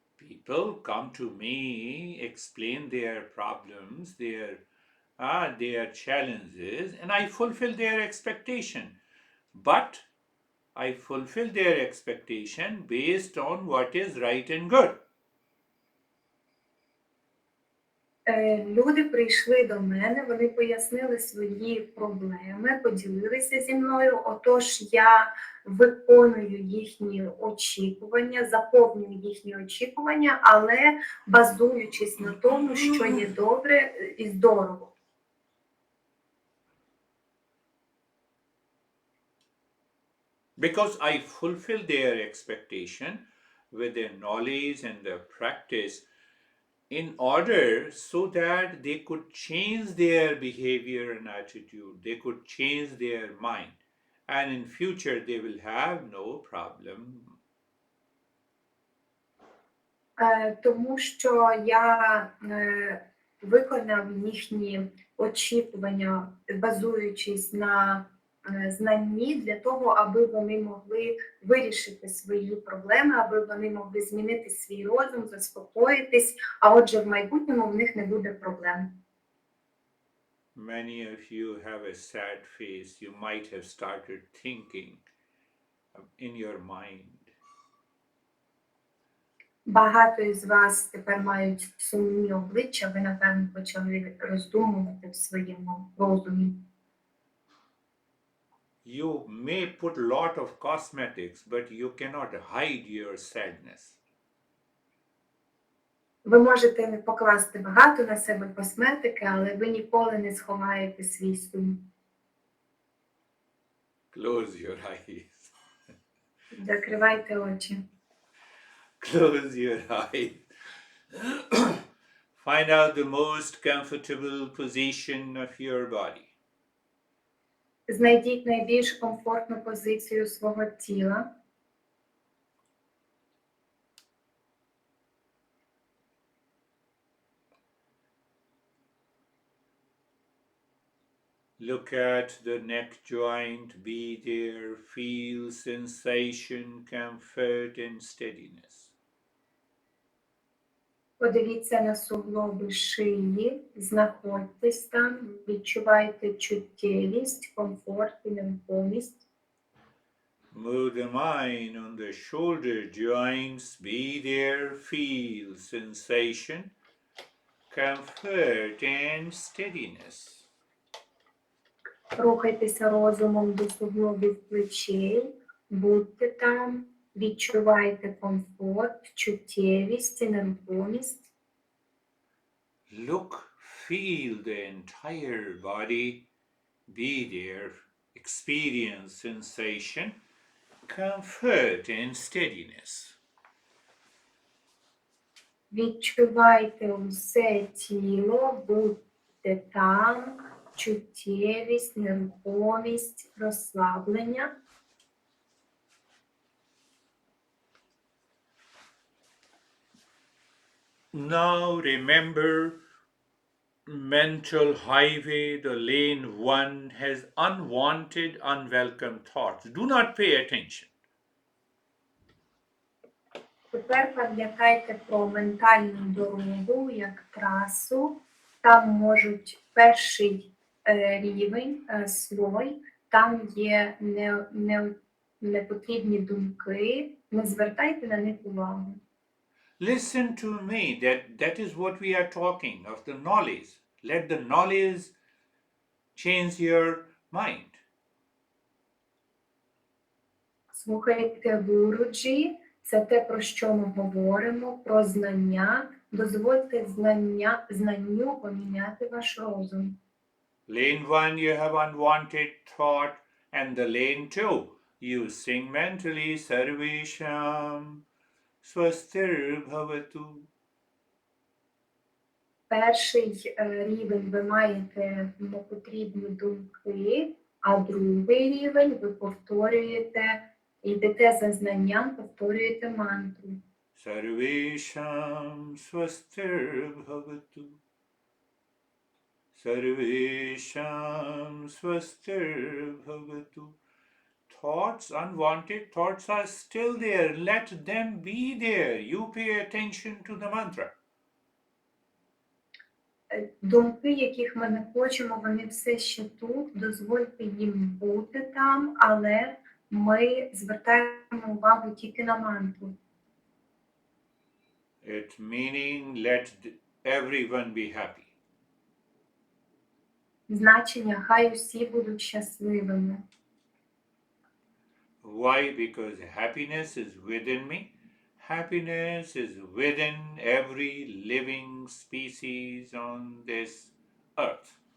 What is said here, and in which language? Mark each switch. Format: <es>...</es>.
<en>People come to me, explain their problems, their challenges, and I fulfill their expectation. But I fulfill their expectation based on what is right and good.</en> <uk>Люди прийшли до мене, вони пояснили свої проблеми, поділилися зі мною, отож я виконую їхні очікування, заповнюю їхні очікування, але базуючись на тому, що є добре і здорово.</uk> <en>Because I fulfill their expectation with their knowledge and their practice in order so that they could change their behavior and attitude, they could change their mind, and in future they will have no problem.</en> <uk>Тому що я виконав їхні очікування, базуючись на знанні, для того, аби вони могли вирішити свої проблеми, аби вони могли змінити свій розум, заспокоїтись, а отже в майбутньому в них не буде проблем.</uk> <en>Many of you have a sad face. You might have started thinking in your mind.</en> <uk>Багато із вас тепер мають сумні обличчя, ви, напевно, почали роздумувати в своєму розумі.</uk> <en>You may put a lot of cosmetics, but you cannot hide your sadness.</en> <uk>Ви можете покласти багато на себе косметики, але ви ніколи не сховаєте свій сум.</uk> <en>Close your eyes.</en> <uk>Закривайте очі.</uk> <en>Close your eyes. Find out the most comfortable position of your body.</en> <uk>Знайдіть найбільш комфортну позицію свого тіла.</uk> <en>Look at the neck joint, be there, feel sensation, comfort and steadiness.</en> <uk>Подивіться на суглоби шиї, знаходьтесь там, відчувайте чуттєвість, комфорт і нерухомість.</uk> <en>Move the mind on the shoulder joints, be there, feel sensation, comfort and steadiness.</en> <uk>Рухайтеся розумом до суглобів плечей, будьте там, відчувайте комфорт, чуттєвість і нерухомість.</uk> <en>Look, feel the entire body, be there, experience sensation, comfort and steadiness.</en> <uk>Відчувайте усе тіло, будьте там, чуттєвість, нерухомість, розслаблення.</uk> <en>Now remember, mental highway, the lane one has unwanted, unwelcome thoughts. Do not pay attention.</en> <uk>Тепер пам'ятайте про ментальну дорогу як трасу. Там можуть перший рівень, слой, там є непотрібні думки, не звертайте на них увагу.</uk> <en>Listen to me, that is what we are talking of, the knowledge. Let the knowledge change your mind.</en> <uk>Слухайте Гуруджі, це те, про що ми говоримо, про знання. Дозвольте знанню поміняти ваш розум.</uk> <en>Lane 1, you have unwanted thought, and the lane 2, you sing mentally,</en> <sa>Sarvesham, Swastir Bhavatu.</sa> <uk>Перший рівень ви маєте непотрібні думки, а другий рівень ви повторюєте Йдете за знанням, повторюєте мантру.</uk> <sa>Sarvesham swastirбhavatu. Sarvesham swastirбhavatu.</sa> <en>Thoughts, unwanted thoughts are still there. Let them be there. You pay attention to the mantra.</en> <uk>Думки, яких ми не хочемо, вони все ще тут. Дозвольте їм бути там, але ми звертаємо увагу тільки на мантру.</uk> <en>It meaning let everyone be happy.</en> <uk>Значення хай усі будуть щасливими.</uk> <en>Why? Because happiness is within me. Happiness is within every living species on this earth.</en>